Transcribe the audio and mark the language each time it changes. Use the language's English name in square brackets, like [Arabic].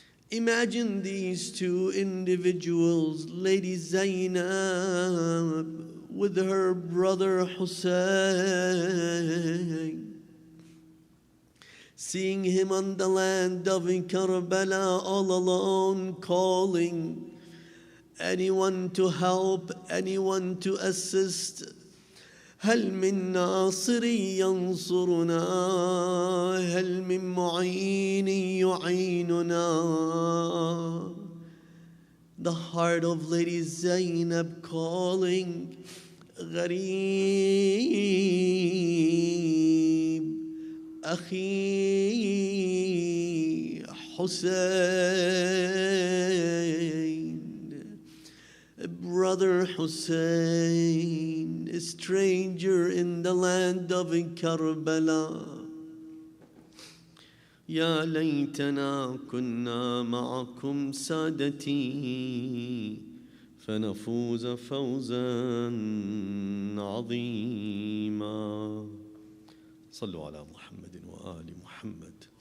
[English] Imagine these two individuals, Lady Zainab with her brother Hussein, seeing him on the land of Karbala all alone, calling anyone to help, anyone to assist. [Arabic] هل من ناصر ينصرنا هل من معين يعيننا. [English] The heart of Lady Zainab calling, [Arabic] غريب أخي حسين, [English] brother Hussein, a stranger in the land of Karbala. [Arabic] يا ليتنا كنا معكم سادتي فنفوز فوزا عظيما. صلوا على محمد وآل محمد.